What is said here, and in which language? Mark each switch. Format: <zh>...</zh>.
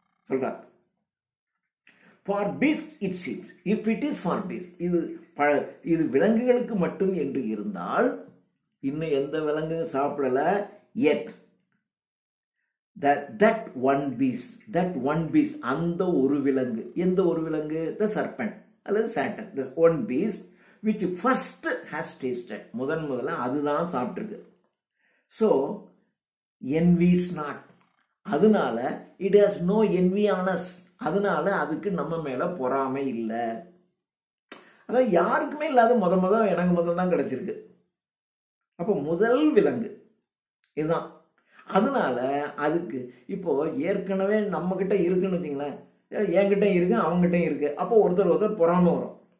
<ta>சொல்றார்</ta> <en>for beasts it seems, if it is for beasts,</en> <ta>இது விலங்குகளுக்கு மட்டும் என்று இருந்தால், இன்னும் எந்த விலங்கு சாப்பிடல,</ta> <en>yet that one beast,</en> <ta>அந்த ஒரு விலங்கு, எந்த ஒரு விலங்கு?</ta> <en>the serpent அல்லது Satan, the one beast which first has tasted,</en> <ta>முதல்ல அதுதான் சாப்பிட்டிருக்கு.</ta> <en>so envies not, அதனால it has no envy on us,</en> <ta>அதனால அதுக்கு நம்ம மேல பொறாமை இல்லை. அதான் யாருக்குமே இல்லாத எனக்கு முதல் தான் கிடைச்சிருக்கு. அப்போ முதல் விலங்கு இதுதான். அதனால அதுக்கு இப்போ ஏற்கனவே நம்ம கிட்ட இருக்குன்னு வச்சுங்களேன், என்கிட்ட இருக்கு அவங்ககிட்ட இருக்கு, அப்போ ஒருத்தர் பொறாமை வரும்.</ta>